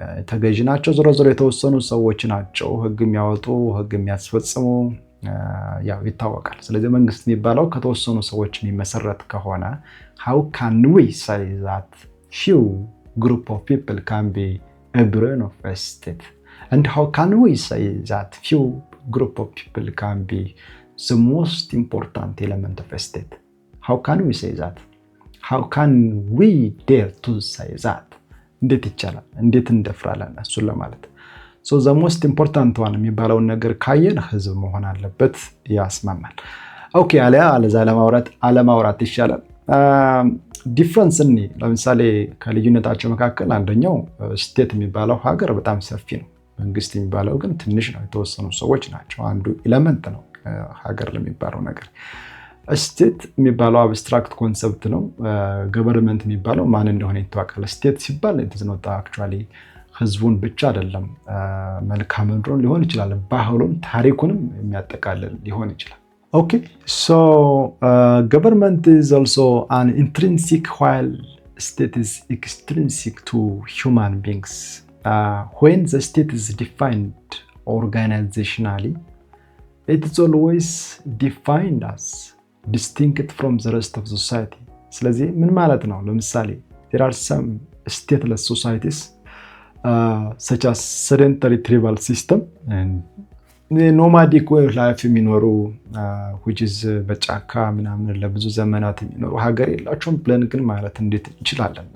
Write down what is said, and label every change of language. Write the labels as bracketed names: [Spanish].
[Amharic] ተገዥ ናቸው። ዞሮ የተወሰኑ ሰዎች ናቸው ህግ የሚያወጡ ህግ የሚያስፈጽሙ ያው ይታወቃል። ስለዚህ መንግስት የሚባለው ከተወሰኑ ሰዎች የሚመሰረት ከሆነ [English] how can we say that few group of people can be a brain of a state? And how can we say that few group of people can be the most important element of a state? How can we say that? How can we dare to say that? [Amharic] እንዴት ይቻላል? እንዴት እንደፍራለን እሱን ለማለት። [English] So the most important one [Amharic] የሚባለውን ነገር ካየን ህዝብ መሆን አለበት ያስማማል። ኦኬ አለዛ አለማውራት ይሻላል። ዲፍረንስ እኔ ለምሳሌ ከልዩነታቸው መካከል አንደኛው ስቴት የሚባለው ሀገር በጣም ሰፊ ነው። መንግስት የሚባለው ግን ትንሽ ነው፣ የተወሰኑ ሰዎች ናቸው። አንዱ ኤሌመንት ነው ሀገር ለሚባለው ነገር። ስቴት የሚባለው አብስትራክት ኮንሰፕት ነው። ገቨርንመንት የሚባለው ማን እንደሆነ ይታወቃል። ስቴት ሲባል እንትዝነውታ አክቹአሊ ህዝቡን ብቻ አይደለም፣ መልክዓ ምድሩን ሊሆን ይችላል፣ ባህሉን፣ ታሪኩንም የሚያጠቃልል ሊሆን ይችላል። [English] Okay, so government is also an intrinsic while state is extrinsic to human beings. When the state is defined organizationally, it's always defined as distinct from the rest of society። [Amharic] ስለዚህ ምን ማለት ነው? ለምሳሌ [English] there are some stateless societies such as sedentary tribal system and [Amharic] ኖማዲክ ወይ ላይፍ የሚኖሩ which is በጫካ ምናምን ለብዙ ዘመናት የሚኖሩ ሀገር የላቸውም ብለን ግን ማለት እንዴት እንችላለን?